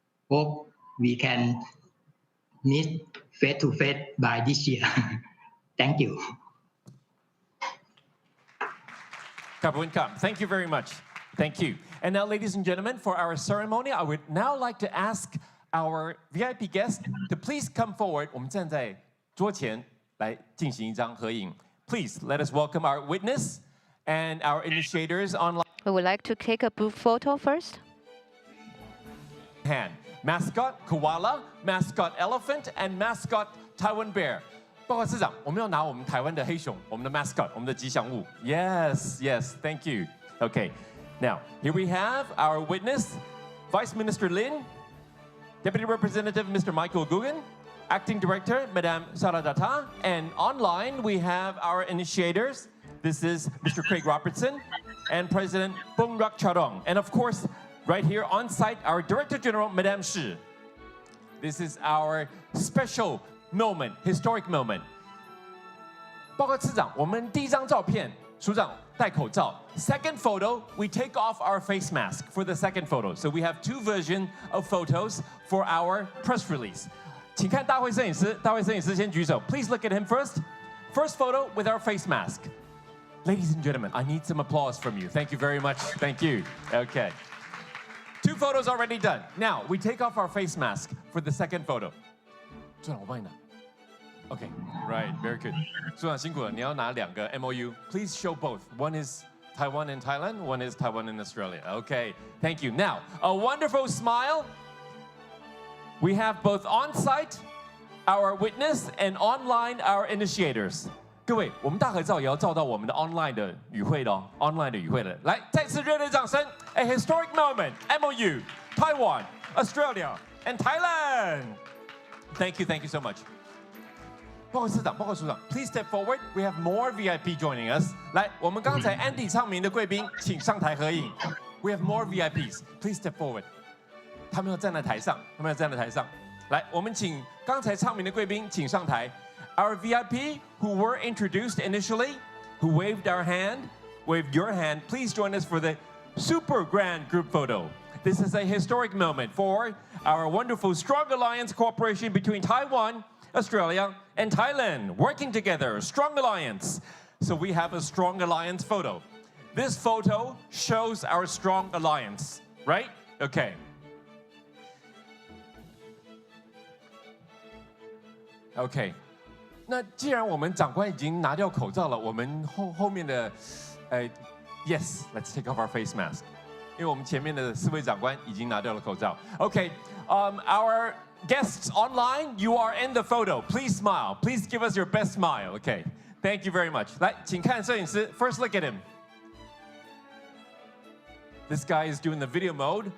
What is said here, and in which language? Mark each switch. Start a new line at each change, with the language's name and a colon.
English: Hope we can meet face to face by this year. Thank you. Thank you very much. Thank you. And now, ladies and gentlemen, for our ceremony, I would now like to ask our VIP guest to please come forward.
Chinese: 我们站在桌前来进行一张合影.
English: Please let us welcome our witness and our initiators online. We would like to take a group photo first. Mascot koala, mascot elephant, and mascot Taiwan bear.
Chinese: 报告市长，我们要拿我们台湾的黑熊，我们的 mascot， 我们的吉祥物。
English: Yes, yes, thank you. Okay, now here we have our witness, Vice Minister Lin, Deputy Representative Mr. Michael Gugan, Acting Director Madame Saradata, and online we have our initiators. This is Mr. Craig Robertson and President Bonrakcharoen, and of course, right here on site, our Director General Madame Shi. This is our special moment, historic moment.
Chinese: 报告市长，我们第一张照片，署长戴口罩。
English: Second photo, we take off our face mask for the second photo. So we have two versions of photos for our press release.
Chinese: 请看大会摄影师，大会摄影师先举手。
English: Please look at him first. First photo with our face mask. Ladies and gentlemen, I need some applause from you. Thank you very much. Thank you. Okay. Two photos already done. Now we take off our face mask for the second photo.
Chinese: 署长，我帮你拿。
English: Okay, right, very good.
Chinese: 署长辛苦了，你要拿两个 MOU.
English: Please show both. One is Taiwan and Thailand, one is Taiwan and Australia. Okay, thank you. Now, a wonderful smile. We have both on-site, our witness, and online, our initiators.
Chinese: 各位，我们大合照也要照到我们的 online 的与会的哦 ，online 的与会的。来，再次热烈掌声 ！
English: A historic moment, MOU, Taiwan, Australia, and Thailand. Thank you so much.
Chinese: 报告市长，报告署长 ，
English: Please step forward. We have more VIP joining us.
Chinese: 来，我们刚才 Andy 唱名的贵宾，请上台合影。
English: We have more VIPs. Please step forward.
Chinese: 他们要站在台上，他们要站在台上。来，我们请刚才唱名的贵宾请上台。
English: Our VIP who were introduced initially, who waved our hand, waved your hand, please join us for the super grand group photo. This is a historic moment for our wonderful strong alliance cooperation between Taiwan, Australia, and Thailand, working together, strong alliance. So we have a strong alliance photo. This photo shows our strong alliance, right? Okay. Okay.
Chinese: 那既然我们长官已经拿掉口罩了，我们后面的，
English: yes, let's take off our face mask.
Chinese: 因为我们前面的4位长官已经拿掉了口罩。
English: Okay, our guests online, you are in the photo. Please smile. Please give us your best smile. Okay, thank you very much.
Chinese: 来，请看摄影师 ，
English: first look at him. This guy is doing the video mode.